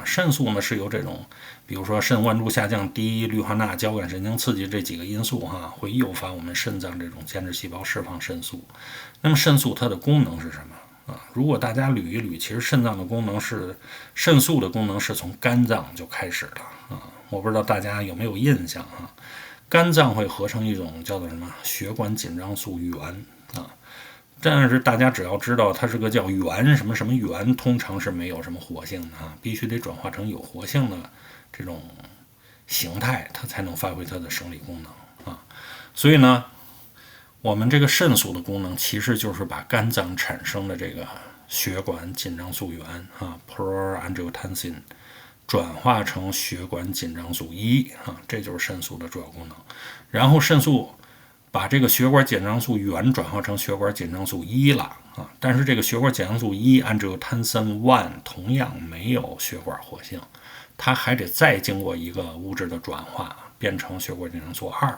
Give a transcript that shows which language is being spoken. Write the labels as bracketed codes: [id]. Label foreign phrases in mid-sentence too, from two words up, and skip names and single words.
[zh] 腎素呢是由這種，比如說腎灌注下降、低氯化钠、交感神經刺激這幾個因素哈，會誘發我們腎臟這種間質細胞釋放腎素。那麼腎素它的功能是什麼啊？如果大家捋一捋，其實腎臟的功能是，腎素的功能是從肝臟就開始了啊。我不知道大家有沒有印象啊？肝臟會合成一種叫做什麼血管緊張素原啊。但是大家只要知道它是個叫原什麼什麼原，通常是沒有什麼活性的啊，必須得轉化成有活性的這種形態，它才能發揮它的生理功能啊。所以呢，我們這個腎素的功能其實就是把肝臟產生的這個血管緊張素原啊 （proangiotensin） 轉化成血管緊張素1啊，這就是腎素的主要功能。然後腎素把這個血管緊張素原轉化成血管緊張素1了啊，但是這個血管緊張素1 angiotensin 1同樣沒有血管活性，它還得再經過一個物質的轉化，變成血管緊張素2。